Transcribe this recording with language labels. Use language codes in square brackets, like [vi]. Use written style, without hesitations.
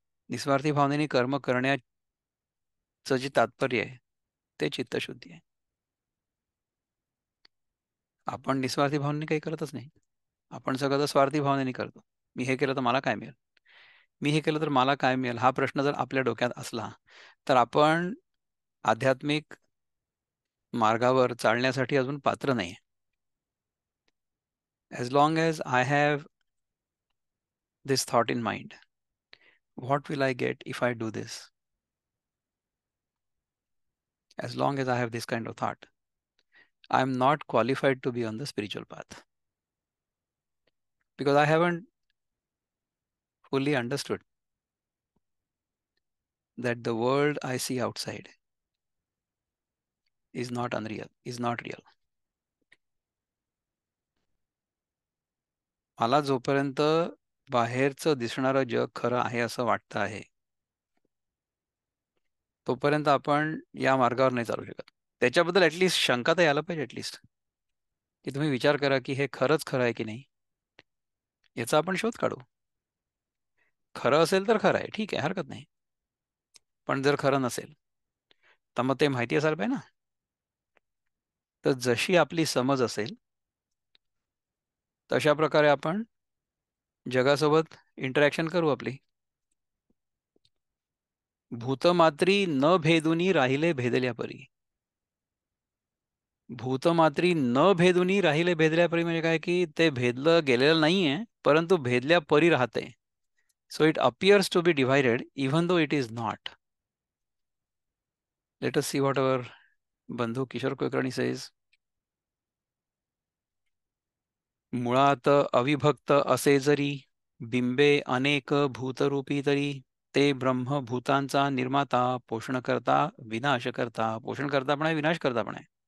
[mr] निस्वार्थी भावनेने कर्म करण्याचं जे तात्पर्य आहे ते चित्तशुद्धी आहे. आपण निस्वार्थी भावनेने काही करतच नाही. आपण सगळं तर स्वार्थी भावनेने करतो. मी हे केलं तर मला काय मिळेल? मी हे केलं तर मला काय मिळेल? हा प्रश्न जर आपल्या डोक्यात असला, तर आपण आध्यात्मिक मार्गावर चालण्यासाठी अजून पात्र नाही. [en] As long as I have this thought in mind, what will I get if I do this? As long as I have this kind of thought, I am not qualified to be on the spiritual path because I haven't fully understood that the world I see outside is not unreal, is not real. [mr] मला जोपर्यंत बाहेरचं दिसणारं जग खरं आहे असं वाटतं आहे, तोपर्यंत आपण या मार्गावर नाही चालू शकत. त्याच्याबद्दल ॲटलीस्ट शंका तर यायला पाहिजे ॲटलीस्ट, की तुम्ही विचार करा की हे खरंच खरं आहे की नाही, याचा आपण शोध काढू. खरं असेल तर खरं आहे, ठीक आहे, हरकत नाही. पण जर खरं नसेल, तर मग ते माहिती असायला पाहिजे ना. तर जशी आपली समज असेल, तशा प्रकारे आपण जगासोबत इंटरॅक्शन करू आपली. भूतमात्री न भेदुनी राहिले भेदल्या परी. भूतमात्री न भेदुनी राहिले भेदल्या परी म्हणजे काय, की ते भेदलं गेलेलं नाहीये, परंतु भेदल्या परी राहते. [en] So it appears to be divided even though it is not. Let us see what our बंधू Kishor Kulkarni says. [mr] मुळात अविभक्त असे जरी बिंबे अनेक भूतरूपी तरी ते ब्रह्म भूतांचा निर्माता पोषणकर्ता विनाशकर्ता. पोषणकर्ता पण आहे, विनाशकर्ता पण आहे.